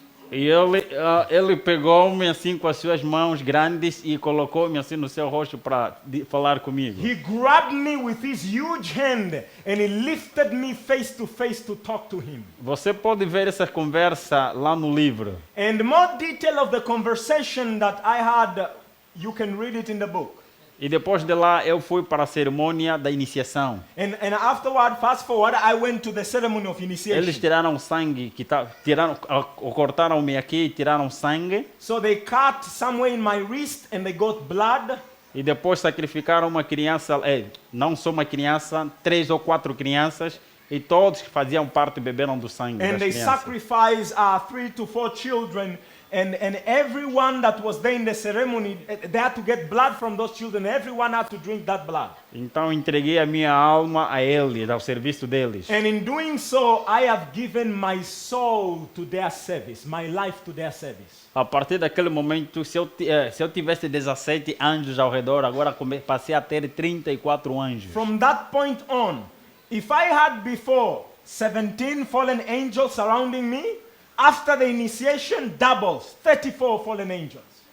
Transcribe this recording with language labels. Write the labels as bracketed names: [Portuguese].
[Portuguese] E ele pegou-me assim com as suas mãos grandes e colocou-me assim no seu rosto para falar comigo. [English] He grabbed me with his huge hand and he lifted me face to talk to him. [Portuguese] Você pode ver essa conversa lá no livro. [English] And more detail of the conversation that I had, you can read it in the book. [Portuguese] E depois de lá eu fui para a cerimônia da iniciação. [English] And afterward, fast forward, I went to the ceremony of initiation. [Portuguese] Eles tiraram sangue, cortaram-me aqui e tiraram sangue. [English] So they cut somewhere in my wrist and they got blood. [Portuguese] E depois sacrificaram uma criança, não só uma criança, 3 ou 4 crianças. E todos que faziam parte beberam do sangue [English] And [Portuguese] das [English] they [Portuguese] crianças. [English] sacrificed 3 to 4 children. And everyone that was there in the ceremony, they had to get blood from those children. Everyone had to drink that blood. [Portuguese] Então entreguei a minha alma a eles, ao serviço deles. [English] And in doing so, I have given my soul to their service, my life to their service. [Portuguese] A partir daquele momento, se eu tivesse 17 anjos ao redor, agora passei a ter 34 anjos. [English] From that point on, if I had before 17 fallen angels surrounding me, after the initiation, doubles, 34 fallen angels.